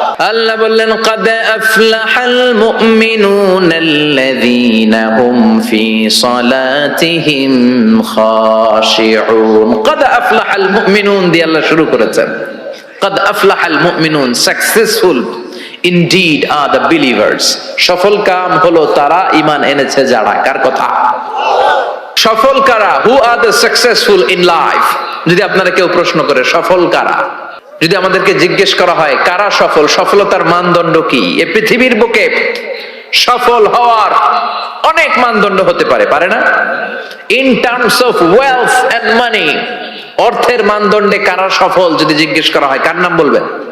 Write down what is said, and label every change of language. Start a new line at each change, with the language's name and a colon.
Bangla: আল্লাহ বললেন
Arabic: قد أفلح المؤمنون الذين هم في صلاتهم خاشعون। قد أفلح المؤمنون
Bangla: দিয়ে আল্লাহ শুরু করেছেন।
Arabic: قد أفلح المؤمنون,
English: successful indeed are the believers.
Bangla: সফল কাম হলো তারা ঈমান এনেছে যারা। কার কথা? সফল কারা?
English: who are the successful in life?
Bangla: যদি আপনারা কেউ প্রশ্ন করে সফল কারা, যদি আমাদেরকে জিজ্ঞেস করা হয় কারা সফল, সফলতার মানদণ্ড কি? এই পৃথিবীর বুকে সফল হওয়ার অনেক মানদণ্ড হতে পারে, পারে না?
English: in terms of wealth and money,
Bangla: অর্থের মানদণ্ডে কারা সফল যদি জিজ্ঞেস করা হয় কার নাম বলবেন?